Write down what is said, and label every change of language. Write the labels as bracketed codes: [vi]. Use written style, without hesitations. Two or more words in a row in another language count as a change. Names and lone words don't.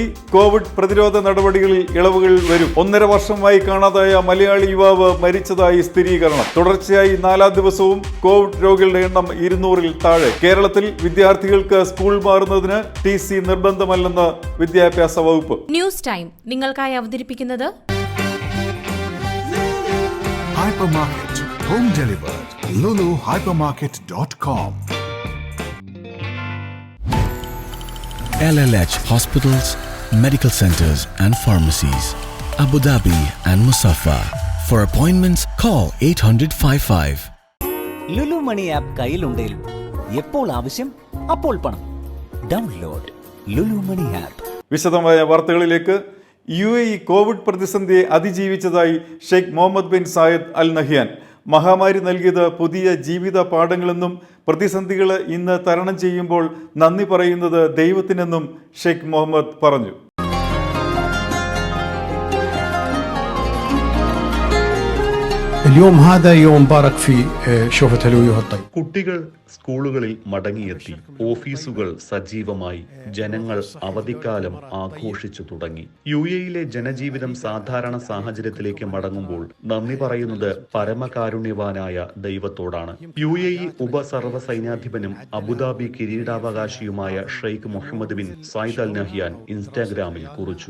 [ml] കോവിഡ് പ്രതിരോധ നടപടികളിൽ ഇളവുകൾ വരും. 1.5 വർഷമായി കാണാതായ മലയാളി യുവാവ് മരിച്ചതായി സ്ഥിരീകരണം. തുടർച്ചയായി 4ാം ദിവസവും കോവിഡ് രോഗികളുടെ എണ്ണം 200-ൽ താഴെ. കേരളത്തിൽ വിദ്യാർത്ഥികൾക്ക് സ്കൂൾ മാറുന്നതിന് TC നിർബന്ധമല്ലെന്ന് വിദ്യാഭ്യാസ വകുപ്പ്. ന്യൂസ് ടൈം നിങ്ങൾക്കായി അവതരിപ്പിക്കുന്നത് [en] Hypermarket. Home delivered. luluhypermarket.com. LLH Hospitals, Medical Centers and Pharmacies, Abu Dhabi and Musaffa. For appointments, call 800-55. [ml] ലുലു മണി ആപ്പ് കയ്യിലുണ്ടെങ്കിൽ എപ്പോൾ ആവശ്യം അപ്പോൾ പണം. [en] Download Lulu Money app. [ml] വിശദമായ വാർത്തകളിലേക്ക്. UAE കോവിഡ് പ്രതിസന്ധിയെ അതിജീവിച്ചതായി ഷെയ്ഖ് മുഹമ്മദ് ബിൻ സായദ് അൽ നഹ്യാൻ. മഹാമാരി നൽകിയത് പുതിയ ജീവിത പാഠങ്ങളെന്നും പ്രതിസന്ധികൾ ഇന്ന് തരണം ചെയ്യുമ്പോൾ നന്ദി പറയുന്നത് ദൈവത്തിനെന്നും ഷെയ്ഖ് മുഹമ്മദ് പറഞ്ഞു. [ar] اليوم هذا يوم مبارك في شوفة الوجوه الطيب. [ml] കുട്ടികൾ സ്കൂളുകളിൽ മടങ്ങിയെത്തി. ഓഫീസുകൾ സജീവമായി. ജനങ്ങൾ അവധിക്കാലം ആഘോഷിച്ചു തുടങ്ങി. UAEയിലെ ജനജീവിതം സാധാരണ സാഹചര്യത്തിലേക്ക് മടങ്ങുമ്പോൾ നന്ദി പറയുന്നത് പരമകാരുണ്യവാനായ ദൈവത്തോടാണ്. UAE ഉപസർവ സൈന്യാധിപനും അബുദാബി കിരീടാവകാശിയുമായ ഷെയ്ഖ് മുഹമ്മദ് ബിൻ സായിദ് അൽ നഹ്യാൻ ഇൻസ്റ്റാഗ്രാമിൽ കുറിച്ചു.